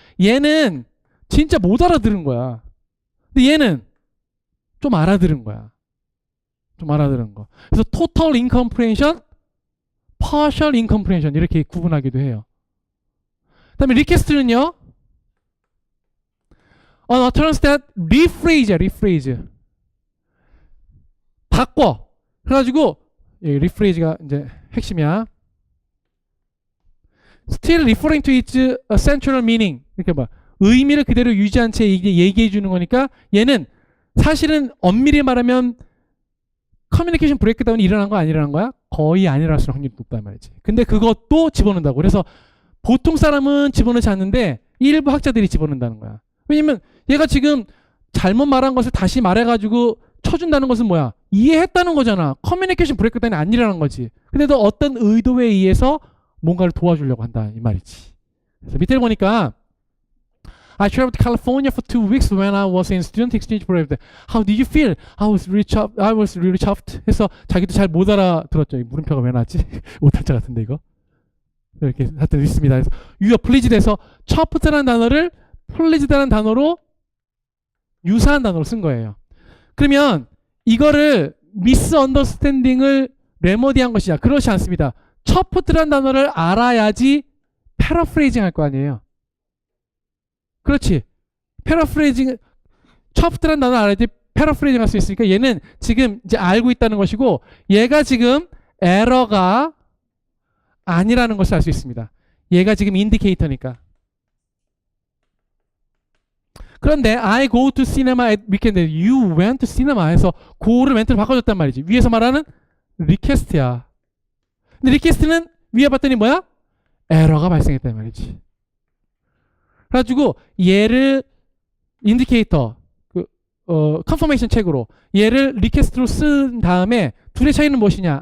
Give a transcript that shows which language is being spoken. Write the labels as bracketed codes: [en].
[ko] 얘는 진짜 못 알아들은 거야. 근데 얘는 좀 알아들은 거야. 좀 알아들은 거. 그래서 total incomprehension, partial incomprehension 이렇게 구분하기도 해요. 그 다음에 request는요. [en] An utterance that rephrase. [ko] 바꿔. 그래가지고 rephrase가 이제 핵심이야. [en] Still referring to its central meaning. [ko] 이렇게 봐. 의미를 그대로 유지한 채 얘기해 주는 거니까 얘는 사실은 엄밀히 말하면 커뮤니케이션 브레이크다운이 일어난 거 아니라는 거야? 거의 아니랄 수 확률이 높단 말이지. 근데 그것도 집어넣는다고. 그래서 보통 사람은 집어넣지 않는데 일부 학자들이 집어넣는다는 거야. 왜냐면 얘가 지금 잘못 말한 것을 다시 말해가지고 쳐준다는 것은 뭐야? 이해했다는 거잖아. 커뮤니케이션 브레이크다운이 아니라는 거지. 근데도 어떤 의도에 의해서 뭔가를 도와주려고 한다 이 말이지. 그래서 밑에 보니까 [en] I traveled to California for 2 weeks when I was in student exchange program. How did you feel? I was really chuffed. [ko] 해서 자기도 잘 못 알아들었죠. 이 물음표가 왜 나왔지? 오탈자 같은데 이거. 이렇게 하여튼 있습니다. 그래서 [en] you are pleased [ko] 에서 chuffed라는 단어를 pleased라는 단어로 유사한 단어로 쓴 거예요. 그러면 이거를 misunderstanding을 레모디한 것이냐? 그렇지 않습니다. chuffed라는 단어를 알아야지 paraphrasing 할 거 아니에요. 그렇지. paraphrasing, chuffed라는 단어를 알아야지 paraphrasing 할 수 있으니까 얘는 지금 이제 알고 있다는 것이고 얘가 지금 에러가 아니라는 것을 알 수 있습니다. 얘가 지금 인디케이터니까. 그런데 [en] I go to cinema at weekend. You went to cinema [ko] 해서 go를 멘트를 바꿔줬단 말이지. 위에서 말하는 request야. 근데 request는 위에 봤더니 뭐야? 에러가 발생했단 말이지. 그래가지고 얘를 인디케이터 컨퍼메이션 책으로 얘를 리퀘스트로 쓴 다음에 둘의 차이는 무엇이냐?